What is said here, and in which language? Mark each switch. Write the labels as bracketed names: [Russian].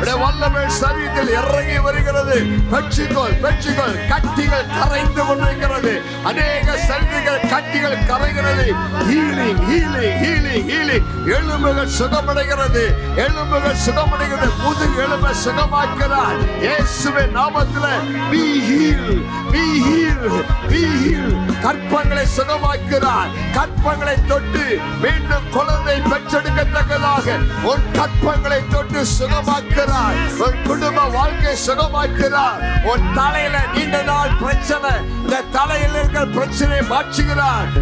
[Tamil] வல்லமை சரீரத்தில் இறங்கி வருகிறது. பெற்றுக்கொள் பெற்றுக்கொள். கட்டிகள் கரைந்து கொண்டிருக்கிறது. அநேக சரீரங்கள் கட்டிகள் கரைகிறது. [English] Healing healing healing healing. [Tamil] எலும்புகள் சுகமடைகிறது, எலும்புகள் சுகமடைகிறது. முதுகு எலும்பை சுகமாக்கிறார் இயேசுவின் நாமத்திலே. [English] be healed be healed be healed. [Tamil] கற்பங்களை சுகமாக்கிறார். கற்பங்களை தொட்டு மீண்டும் குழந்தை பெற்றெடுக்கத்தக்கதாக உன் கற்பங்களை தொட்டு சுகமாக்கிறார். உன் குடும்ப வாழ்க்கை சுகமாக்கிறார். உன் தலையில நீண்ட நாள் பிரச்சனை, இந்த தலையில் இருக்கிற பிரச்சனையை மாற்றுகிறார்.